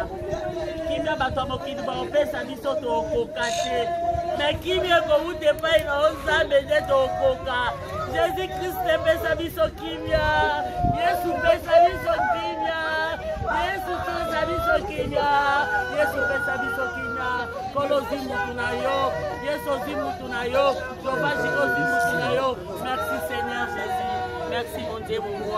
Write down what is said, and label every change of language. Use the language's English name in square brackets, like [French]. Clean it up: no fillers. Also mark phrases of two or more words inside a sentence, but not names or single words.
[Lingala] Kimia bato mokili ba pesa biso to kokate. Mais kimia ko ute pai na Nzambe nde to koka. Jésus Christ pesa biso kimia. Yesu pesa biso kimia. Yesu pesa biso kimia. Yesu pesa biso kimia. Kolo zimu tunayo. Yesu zimu tunayo. Jova Jireh zimu tunayo. [French] Merci Seigneur Jésus. Merci mon Dieu mon roi.